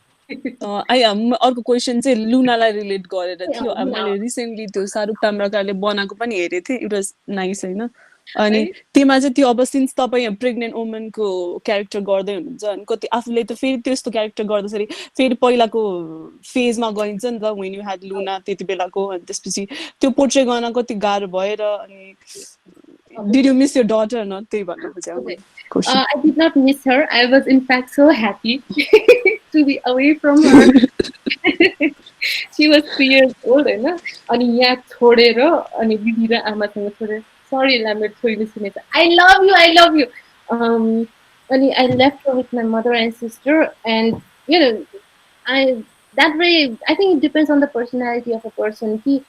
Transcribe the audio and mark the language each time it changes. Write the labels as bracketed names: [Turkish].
[Nepali] अर्को क्वेसन चाहिँ लुनालाई रिलेट गरेर थियो मैले रिसेन्टली त्यो शाहरुख ताम्राकारले बनाएको पनि हेरेको थिएँ [English] it was nice [Nepali] होइन अनि त्यसमा चाहिँ त्यो अब सिन्स तपाईँ प्रेग्नेन्ट वुमनको क्यारेक्टर गर्दै हुनुहुन्छ अनि कति आफूले त फेरि त्यस्तो क्यारेक्टर गर्दाखेरि फेरि पहिलाको फेजमा गइन्छ नि त [English] when you had [Nepali] लुना त्यति बेलाको अनि त्यसपछि त्यो पोर्ट्रे गर्न कति गाह्रो भयो र अनि [English] Did you miss your daughter or not? I did not miss her. I was in fact so happy to be away from her. She was 3 years old, you know. [Nepali] And यहाँ छोडेर अनि दिदी र आमासँग छोडेर [English] sorry [Nepali] ला मेरो छोरीले सुनेछ [English] I love you. And I left her with my mother and sister and you know that way I think it depends on the personality of a person.